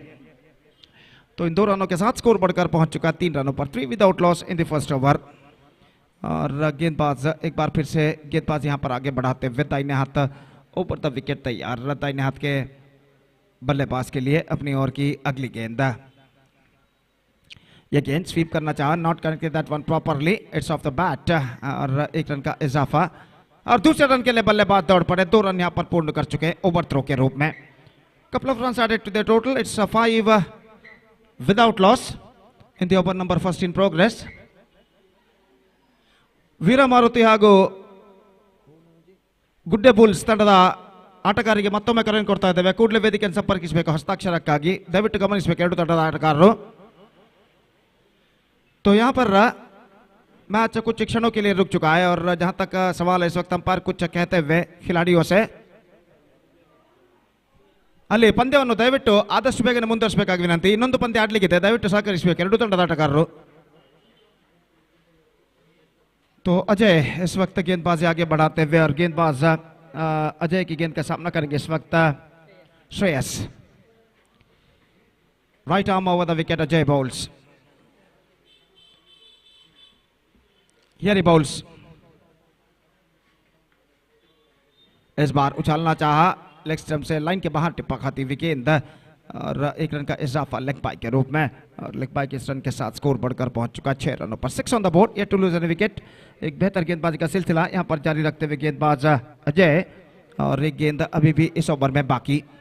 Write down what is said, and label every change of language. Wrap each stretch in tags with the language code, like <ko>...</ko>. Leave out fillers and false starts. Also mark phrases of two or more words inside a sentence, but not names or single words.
<hi>तो इन 2 रनों के साथ स्कोर बढ़कर पहुंच चुका 3 रनों पर, 3</hi> <en>without loss in the first over.</en> <hi>और गेंदबाज एक बार फिर से गेंदबाज यहाँ पर आगे बढ़ाते हुए दाहिने हाथ ऊपर</hi> <en>the wicket</en> <hi>तैयार. दाहिने हाथ के बल्लेबाज के लिए अपनी ओर की अगली गेंद, ये गेंद स्वीप करना चाहा,</hi> <en>Not connected that one properly, it's off the bat.</en> <hi>और 1 रन का इजाफा, और दूसरे रन के लिए बल्लेबाज दौड़ पड़े. 2 रन यहां पर पूर्ण कर चुके हैं</hi> <en>over throw</en> <hi>के रूप में.</hi> <en>Couple of runs added to the total, it's 5 without loss in the over number first in progress.</en> <kn>ವೀರಮಾರುತಿ ಹಾಗೂ ಗುಡ್ಡೆ ಬುಲ್ಸ್ ತಂಡದ ಆಟಗಾರರಿಗೆ ಮತ್ತೊಮ್ಮೆ ಕರೆ ಕೊಡ್ತಾ ಇದ್ದೇವೆ. ಕೂಡಲೇ ವೇದಿಕೆಯನ್ನು ಸಂಪರ್ಕಿಸಬೇಕು ಹಸ್ತಾಕ್ಷರಕ್ಕಾಗಿ, ದಯವಿಟ್ಟು ಗಮನಿಸಬೇಕು ಎರಡು ತಂಡದ ಆಟಗಾರರು.</kn> <hi>तो यहाँ पर मैच कुछ क्षणों के लिए रुक चुका है, और जहां तक सवाल है इस वक्त अंपायर कुछ कहते हुए खिलाड़ियों से,</hi> <kn>ಅಲ್ಲಿ ಪಂದ್ಯವನ್ನು ದಯವಿಟ್ಟು ಆದಷ್ಟು ಬೇಗನೆ ಮುಂದುವರಿಸಬೇಕಾಗಿ ವಿನಂತಿ. ಇನ್ನೊಂದು ಪಂದ್ಯ ಆಡಲಿಕ್ಕಿದೆ, ದಯವಿಟ್ಟು ಸಹಕರಿಸಬೇಕು ಎರಡು ತಂಡದ ಆಟಗಾರರು.</kn> <hi>तो अजय इस वक्त गेंदबाजी आगे बढ़ाते हुए, और गेंदबाज अजय की गेंद का सामना करेंगे इस वक्त श्रेयस.</hi> <en>Right arm over the wicket, Ajay bowls, here he bowls.</en> <hi>इस बार उछालना चाहा,</hi> <en>leg stump</en> <hi>से लाइन के बाहर टिप्पा खाती हुई गेंद, और 1 रन का इजाफा</hi> <en>leg bye</en> <hi>के रूप में. और</hi> <en>leg bye</en> <hi>के इस रन के साथ स्कोर बढ़कर पहुंच चुका 6 रनों पर.</hi> <en>6 on the board, yet to lose any wicket.</en> <hi>एक बेहतर गेंदबाजी का सिलसिला यहां पर जारी रखते हुए गेंदबाज अजय, और एक गेंद अभी भी इस ओवर में बाकी.</hi>